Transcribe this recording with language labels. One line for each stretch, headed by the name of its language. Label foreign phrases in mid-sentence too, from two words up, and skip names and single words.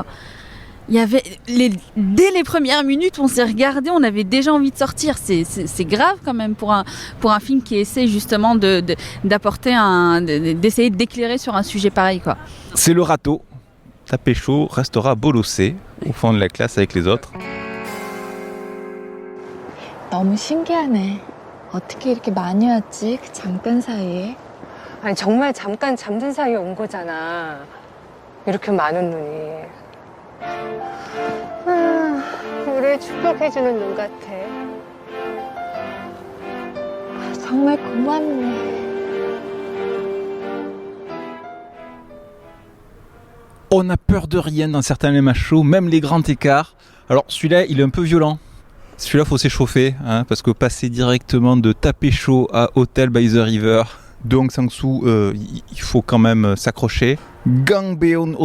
French: Il y avait dès les premières minutes, on s'est regardé, on avait déjà envie de sortir. C'est grave quand même pour un film qui essaie justement d'apporter d'essayer d'éclairer sur un sujet pareil, quoi. C'est le râteau. Tapé chaud restera bolossé au fond de la classe avec les autres.
Korean: 너무 신기하네. 어떻게 이렇게 많이 왔지? 그 잠깐 사이에. 아니 정말 잠깐 잠든 사이에 온 거잖아. 이렇게 많은 눈이. 우리를 축복해주는 눈 같아. 정말 고맙네.
French: On n'a peur de rien dans certains LMH shows, même les grands écarts. Alors celui-là, il est un peu violent. Celui-là, faut s'échauffer, hein, parce que passer directement de Tapé chaud à Hotel by the River de Hong Sang-soo, il faut quand même s'accrocher.